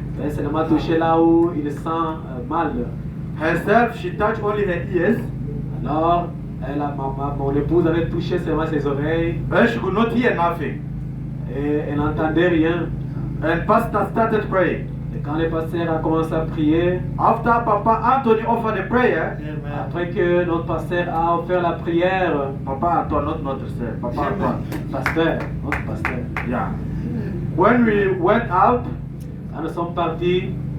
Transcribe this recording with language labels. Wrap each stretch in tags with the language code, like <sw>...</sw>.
<fr>peut seulement toucher là où il sent mal.</fr> <en>Herself, she touched only her ears,</en> <fr>Alors, mon épouse avait touché seulement ses oreilles</fr> <en>and she could not hear nothing.</en> <fr>et elle n'entendait rien.</fr> <en>And Pastor started praying.</en> <fr>Et quand le pasteur a commencé à prier,</fr> <en>After Papa Anthony offered a prayer,</en> <fr>après que notre pasteur a offert la prière,</fr> <en>Papa Anton, not notre sir, Papa Anton.</en> <fr>notre pasteur,</fr> <en>Yeah. When we went out,</en> <fr>quand nous sommes partis,</fr>